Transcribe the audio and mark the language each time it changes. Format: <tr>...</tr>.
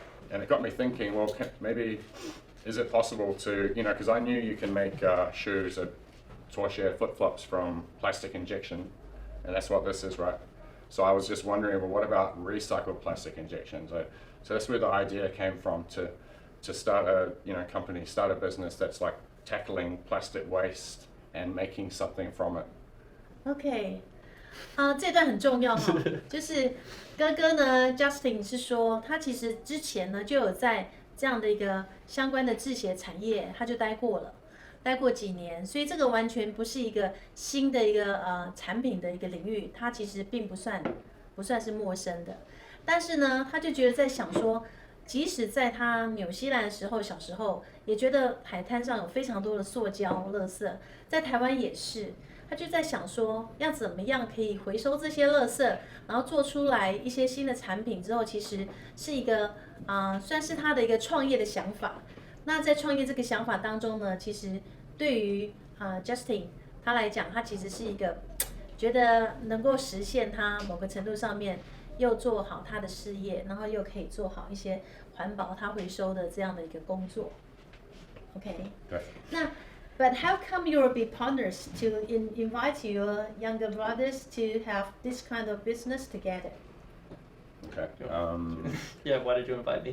<en>And it got me thinking, well, maybe, is it possible to, because I knew you can make shoes, torchia flip-flops from plastic injection, and that's what this is, right? So I was just wondering, well, what about recycled plastic injections? So that's where the idea came from, to start a company, start a business that's like tackling plastic waste and making something from it.</en> <zh>OK， 这段很重要哈，就是哥哥呢 ，Justin 是说他其实之前呢就有在这样的一个相关的制鞋产业，他就待过几年，所以这个完全不是一个新的一个产品的一个领域，他其实并不算是陌生的。但是呢，他就觉得在想说，即使在他纽西兰的时候，小时候也觉得海滩上有非常多的塑胶垃圾，在台湾也是。他就在想说，要怎么样可以回收这些垃圾，然后做出来一些新的产品之后，其实是一个算是他的一个创业的想法。那在创业这个想法当中呢，其实对于Justin 他来讲，他其实是一个觉得能够实现他某个程度上面又做好他的事业，然后又可以做好一些环保他回收的这样的一个工作。 OK，对。</zh> <en>那 But how come you will be partners to invite your younger brothers to have this kind of business together? Okay. Yeah, why did you invite me?</en>